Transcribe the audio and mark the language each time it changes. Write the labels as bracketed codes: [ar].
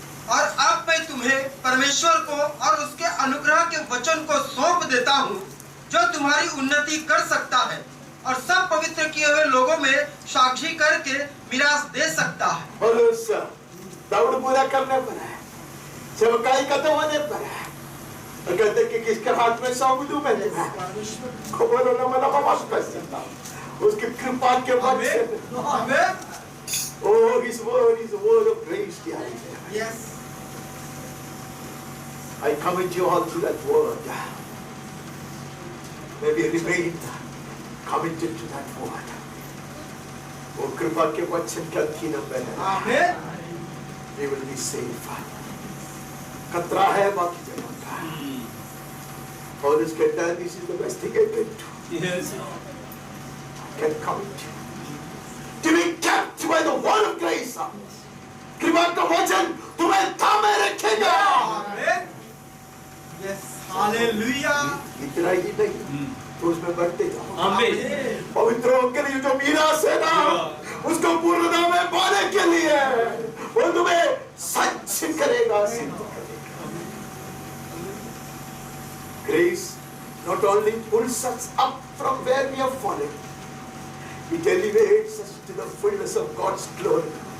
[hi] और अब मैं तुम्हें परमेश्वर को और उसके अनुग्रह के वचन को सौंप देता हूँ, जो तुम्हारी उन्नति कर सकता है और सब पवित्र किए हुए लोगों में साक्षी करके मिरास दे सकता है। दौड़ पूरा करने पर है, सेवकाई खत्म होने पर है। और कहते कि किसके हाथ में सौंप दूं मैंने? खबर होना मतलब आवाज कर सकता, उसकी कृपा के वचन। [en] Oh, his word is a word of grace. Yes. I commit you all to that word. Maybe remain committed to that word. [hi] वो कृपा के वचन के अधीन में है। [en] Amen. We will be safe. [hi] खतरा है बाकी जगह का। और इसके तहत [en] this is the best thing I can do. Yes. I can commit you to be kept by the word of grace. [hi] कृपा का वचन तुम्हें थामे रखेगा। [en] Amen. Yes. Hallelujah. [hi] इतना ही नहीं, तो उसमें बढ़ते जाओ। [en] Amen. [hi] पवित्रों के लिए जो मीरास है ना, उसको पूर्णता में पाने के लिए वो तुम्हें सच करेगा, सिद्ध करेगा। [en] Grace not only pulls us up from where we have fallen, it elevates us to the fullness of God's glory.